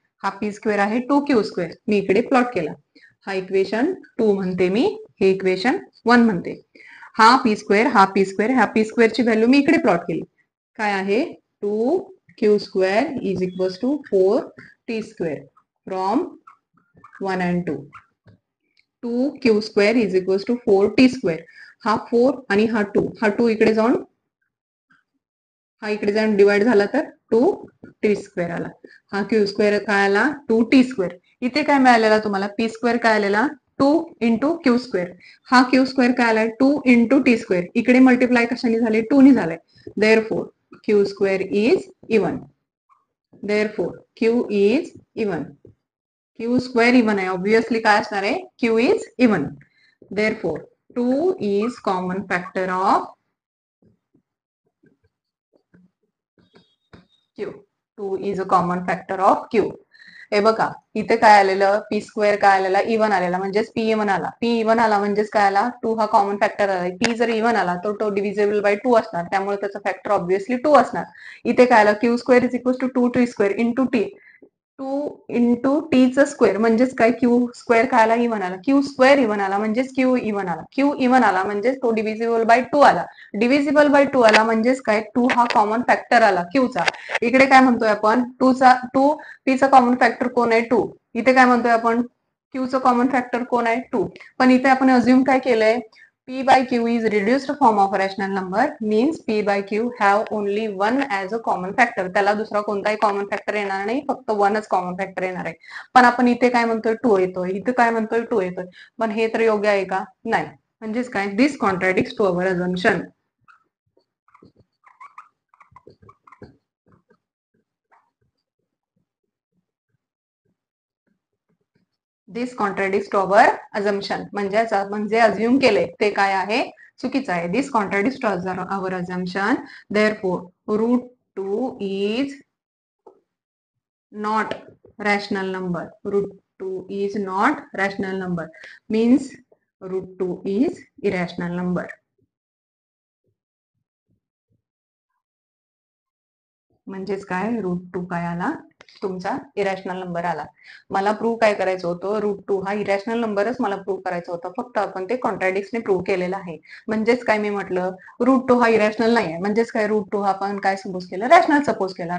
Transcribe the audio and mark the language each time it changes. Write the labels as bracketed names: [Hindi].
[Marathi] हा P square आहे 2Q square. मी इकडे प्लॉट केला. हा इक्वेशन 2 म्हणते मी. हे इक्वेशन 1 म्हणते. हा P स्क्वेअर ह्या P स्क्वेअरची व्हॅल्यू मी इकडे प्लॉट केली. काय आहे? [English] 2Q square is equals to 4T square from 1 and 2. 2Q square is equals to 4T square. [Marathi] हा 4 आणि हा 2 इकडे जाऊन डिवाइड झाला तर 2T स्क्वेअर आला. हा Q स्क्वेअर काय आला? 2T square. इथे काय मिळालेला तुम्हाला? P स्क्वेअर काय आलेला? 2 इंटू Q स्क्वेअर. हा Q स्क्वेअर काय आलाय? 2 इंटू T स्क्वेअर. इकडे मल्टिप्लाय कशाने झाले? 2 ने झालंय. [English] Therefore Q square is even. Therefore Q is even. Q square even आहे. [Marathi] ऑब्विसली काय असणार आहे? [English] Q is even. Therefore 2 is common factor of Q. 2 is a common factor of Q. [Marathi] हे बघा इथे काय आलेलं? P स्क्वेअर काय आलेला? इवन आलेला म्हणजेच P इवन आला. P इवन आला म्हणजेच काय आला? 2 हा कॉमन फॅक्टर आला. P जर इवन आला तर तो डिव्हिजिबल बाय 2 असणार. त्यामुळे त्याचा फॅक्टर ऑब्विसली 2 असणार. इथे काय आलं? [English] Q square is equal to 2T square into T. [Marathi] 2 into Tचं square म्हणजेच काय? Q स्क्वेअर काय आला? इवन आला. Q स्क्वेअर इवन आला म्हणजेच Q इवन आला. Q इवन आला म्हणजेच तो डिव्हिजिबल बाय 2 आला. डिव्हिजिबल बाय 2 आला म्हणजेच काय? 2 हा कॉमन फॅक्टर आला Qचा. इकडे काय म्हणतोय आपण? 2 P चा कॉमन फॅक्टर कोण आहे? 2. इथे काय म्हणतोय आपण? Q चा कॉमन फॅक्टर कोण आहे? 2. पण इथे आपण अज्युम काय केलंय? [English] P by Q is reduced form of a rational number means P by Q have only 1 as a common factor. [Marathi] त्याला दुसरा कोणताही कॉमन फॅक्टर येणार नाही. फक्त 1च कॉमन फॅक्टर येणार आहे. पण आपण इथे काय म्हणतोय? 2 येतोय. इथे काय म्हणतोय? 2 येतोय. पण हे तर योग्य आहे का? नाही. म्हणजेच काय? [English] This contradicts to our assumption. This contradicts to our assumption [Marathi] म्हणजे अज्युम केले ते काय आहे? चुकीचं आहे. [English] This contradicts to our assumption. Therefore √2 is not rational number. √2 is not rational number. Means √2 is irrational number. [Marathi] म्हणजेच काय, √2 काय आला, तुमचा इरॅशनल नंबर आला. मला प्रूव्ह काय करायचं होतं, √2 हा इरॅशनल नंबरच मला प्रूव्ह करायचं होतं, फक्त आपण ते कॉन्ट्राडिक्टने प्रूव्ह केलेलं आहे. म्हणजेच काय, मी म्हटलं √2 हा इरॅशनल नाही आहे, म्हणजेच काय, √2 हा आपण काय सपोज केलं, रॅशनल सपोज केला.